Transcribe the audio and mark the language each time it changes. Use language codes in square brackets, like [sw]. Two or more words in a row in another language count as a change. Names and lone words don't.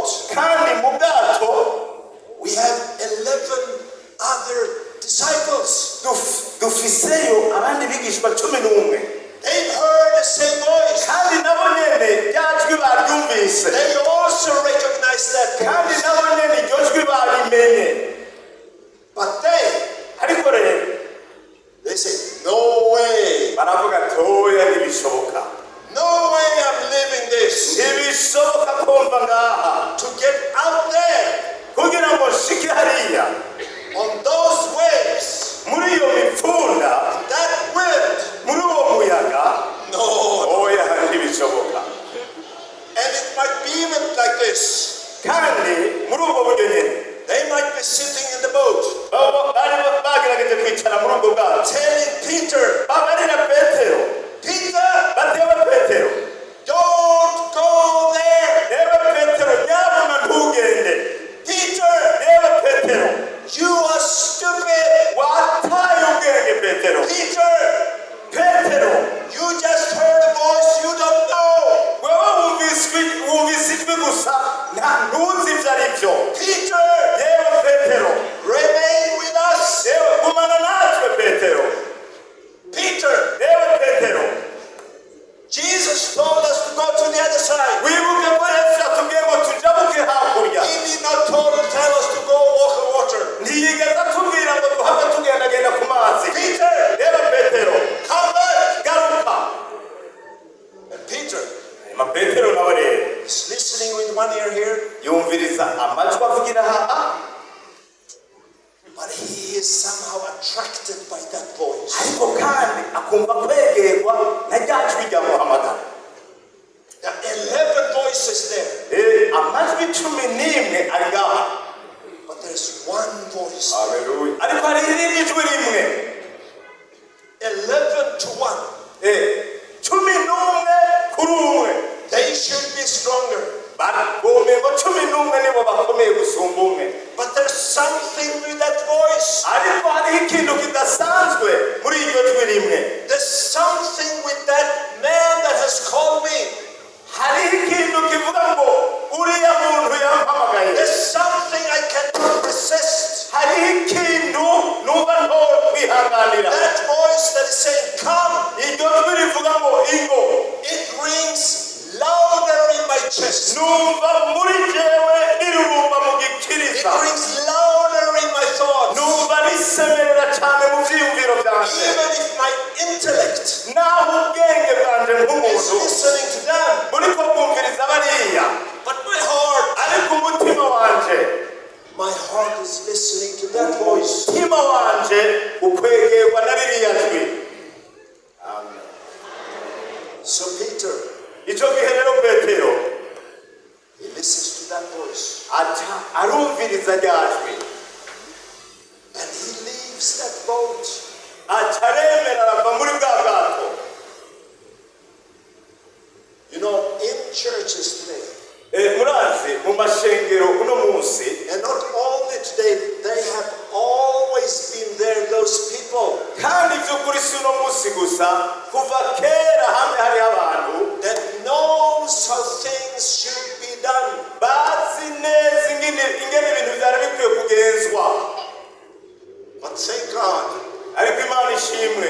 [rn] Kandi mu bwato [en] we have 11 other disciples. [rn] dufiseyo abandi bigishwa 11. [en] They've heard the same voice. [rn] Kandi nabo nyene ryajwi baryumvise. [en] They also recognize that [rn] Kandi [en] voice. [rn] nabo nyene iryo jwi barimenye. [en] But they [rn] Ariko rero [en] say, no way. [rn] baravuga toya ntibishoboka. [en] No way I'm living this. [rn] Ntibishoboka kumva ngaha. [en] To get out there [rn] Kugira ngo shike hariya [en] on those waves, [rn] muri iyo mipfunda, [en] that wind. [rn] muri uwo muyaga, [en] No. [rn] oya ntibishoboka. [en] And it might be even like this. [rn] Kandi muri ubwo buryo nyene [en] They might be sitting in the boat, [rn] bari bagerageje kwicara muri ubwo bwato, [en] telling Peter, [rn] babarira Petero, [en] Peter, [rn] batewe Petero, [en] don't go there. [rn] reba Petero nyabuna ntugende. [en] Peter, [rn] Reba Petero [en] you are stupid. [rn] wataye ubwenge. Petero, [en] Peter, [rn] Petero [en] you just heard a voice you don't know. [rn] wewe wumvise ijwi gusa ntuzi ibyo ari byo. [en] Peter, [rn] Reba Petero, [en] remain with us. [rn] reba gumana natwe Petero. [en] Peter, [rn] Reba Petero, [en] Jesus told us to go to the other side. [rn] wibuke ko Yesu yatubwiye ngo tujabuke hakurya. [en] He did not tell us to go walk on water. [rn] Ntiyigeze atubwira ngo duhave tugendagenda ku mazi. [en] Peter, [rn] Reba Petero, [en] come back. [rn] garuka. [en] And Peter [rn] Hanyuma Petero nawe rero [en] is listening with one ear here, [rn] yumviriza amajwi avugira aha, [en] but he he is somehow attracted by that voice. [rn] ariko kandi akumva kwegerwa na rya jwi rya muhamagara. [en] There are 11 voices there. [rn] Amajwi 11 ari ngaha, [en] But there's one voice. [rn] haleluya, ariko hari irindi jwi rimwe. [en] 11 to 1. [rn] 11 kuri umwe. [en] They should be stronger. [rn] Bomengo 11 nibo bakomeye gusumba umwe. [en] But there's something with that voice. [rn] ariko hari ikintu kidasanzwe muri iryo jwi rimwe. [en] There's something with that man that has called me. [rn] hari ikintu kivuga ngo uriya muntu yampamagaye. [en] There's something I cannot resist. [rn] hari ikintu numva nto kwihanganira. [en] That voice that is saying, come. [rn] iryo jwi rivuga ngo ingo. [en] It rings louder in my chest. [rn] numva muri jewe rirurumba mu [en] It [rn] gikiriza. [en] rings louder in my thoughts. [rn] numva risemerera cyane mu byiyumviro byanjye. [en] Even if my intellect [rn] naho ubwenge bwanjye [en] is [rn] nk'umuntu [en] listening to them. [rn] buriko bwumviriza bariya, [en] But my heart, [rn] ariko umutima wanje [en] is listening to that voice. [rn] umutima wanje ukwegerwa na ririya jwi. [en] So Peter, [rn] icyo gihe rero petero [en] he listens to that voice. [rn] aca arumviriza rya jwi, [en] And he leaves that boat. [rn] aca aremera arava muri bwa bwato. [en] You know, in churches today, [rn] murazi mu mashengero uno munsi, [en] and not only today, they have always been there, those people [rn] kandi by'ukuri si uno munsi gusa, kuva kera hamwe hari abantu [en] that knows how things should be done. [rn] bazi neza ingene ibintu byari bikwiye kugenzwa. [en] But thank God, [rn] ariko imana ishimwe,